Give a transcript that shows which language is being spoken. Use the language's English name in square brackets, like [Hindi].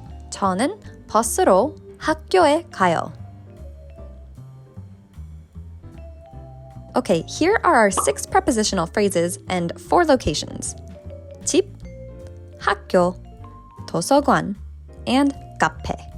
[Korean] 저는 버스로 학교에 가요. [English] Okay, here are our 6 prepositional phrases and 4 locations. [Korean] 집, 학교, 도서관, and 카페.